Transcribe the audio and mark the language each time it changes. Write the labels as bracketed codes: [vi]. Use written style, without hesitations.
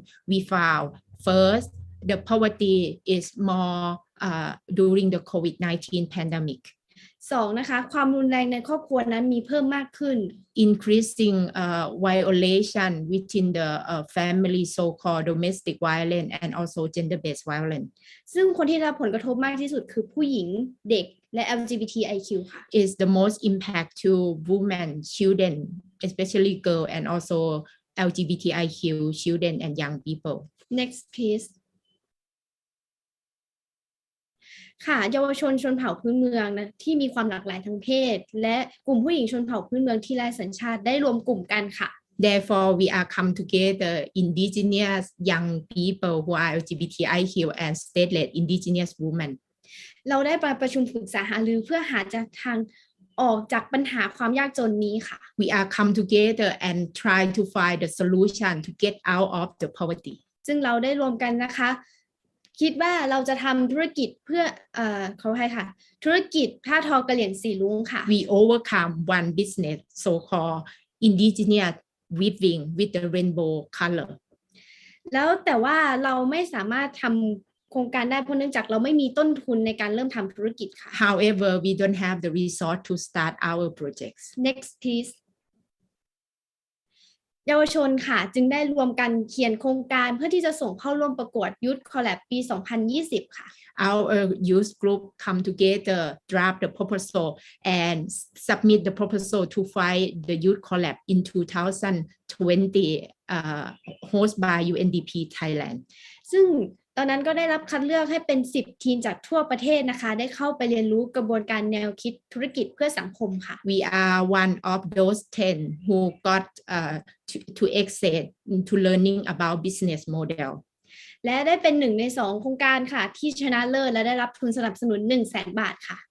[en] We found first the poverty is more during the COVID-19 pandemic. [th] 2นะคะความรุนแรงในครอบครัวนั้นมีเพิ่มมากขึ้น [en] increasing violation within the family, so-called domestic violence and also gender-based violence. [th] ซึ่งคนที่รับผลกระทบมากที่สุดคือผู้หญิงเด็กและ LGBTIQ ค่ะ [en] is the most impact to women, children, especially girl and also LGBTIQ children and young people. Next please [th] ค่ะเยาวชนชนเผ่าพื้นเมืองนะที่มีความหลากหลายทางเพศและกลุ่มผู้หญิงชนเผ่าพื้นเมืองที่ไร้สัญชาติได้รวมกลุ่มกันค่ะ [en] Therefore, we are come together indigenous young people who are LGBTIQ and stateless indigenous women. [th] เราได้ไปประชุมปรึกษาหารือเพื่อหาทางออกจากปัญหาความยากจนนี้ค่ะ [en] We are come together and try to find the solution to get out of the poverty. [th] ซึ่งเราได้รวมกันนะคะคิดว่าเราจะทำธุรกิจเพื่อขอให้ค่ะธุรกิจผ้าทอกะเหรี่ยงสีรุ้งค่ะ [en] We overcome one business so-called indigenous weaving with the rainbow color. [th] แล้วแต่ว่าเราไม่สามารถทำโครงการได้เพราะเนื่องจากเราไม่มีต้นทุนในการเริ่มทำธุรกิจค่ะ [en] However, we don't have the resource to start our projects. Next please [th] เยาวชนค่ะจึงได้รวมกันเขียนโครงการเพื่อที่จะส่งเข้าร่วมประกวด Youth Collab ปี 2020 ค่ะ [en] Our youth group come together, draft the proposal, and submit the proposal to fight the Youth Collab in 2020, hosted by UNDP Thailand. [th] ซึ่งตอนนั้นก็ได้รับคัดเลือกให้เป็น10ทีมจากทั่วประเทศนะคะได้เข้าไปเรียนรู้กระบวนการแนวคิดธุรกิจเพื่อสังคมค่ะ [en] We are one of those 10 who got to access to learning about business model. [th] และได้เป็น1ใน2โครงการค่ะที่ชนะเลิศและได้รับทุนสนับสนุน 100,000 บาทค่ะ